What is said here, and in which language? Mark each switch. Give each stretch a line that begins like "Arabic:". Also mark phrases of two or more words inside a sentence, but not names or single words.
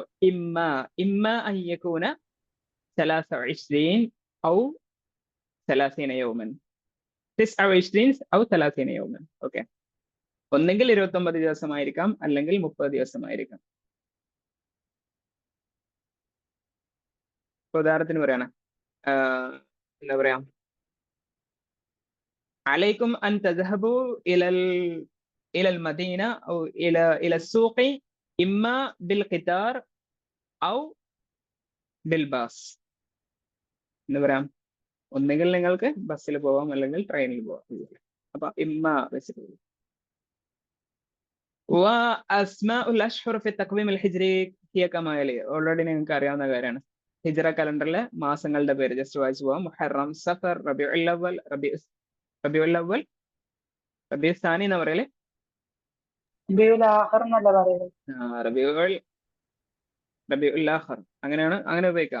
Arabic: إما أن يكون 23 أو 30 يوما، 29 أو 30 يوما.
Malayalam: ഓക്കെ, ഒന്നെങ്കിൽ 29 ദിവസമായിരിക്കാം, അല്ലെങ്കിൽ 30 ദിവസമായിരിക്കാം. ഉദാഹരണത്തിന് പറയാണ്, എന്താ പറയാ,
Arabic: عليكم أن تذهبوا إلى المدينة أو إلى السوق إما بالقطار أو بالباص.
Malayalam: എന്താ പറയാ, ഒന്നുകിൽ നിങ്ങൾക്ക് ബസ്സിൽ പോവാം, അല്ലെങ്കിൽ ട്രെയിനിൽ പോവാം. അപ്പൊ ഇമ്മ ബേസിക്കലി.
Arabic: وأسماء الأشهر في التقويم الهجري هي كما يلي.
Malayalam: ഓൾറെഡി നിങ്ങൾക്ക് അറിയാവുന്ന കാര്യമാണ്. ഹിജ്റ കലണ്ടറിലെ മാസങ്ങളുടെ പേര് ജസ്റ്റ് വായിച്ചു പോവാം. മുഹറം, സഫർ, റബീഉൽ അവ്വൽ, റബീഉ സാനി എന്ന് പറയല്, റബീഉൽ ആഖിർ എന്നല്ല പറയുന്നത്. റബീഉൽ ആഖിർ, അങ്ങനെ ഉപയോഗിക്കാം.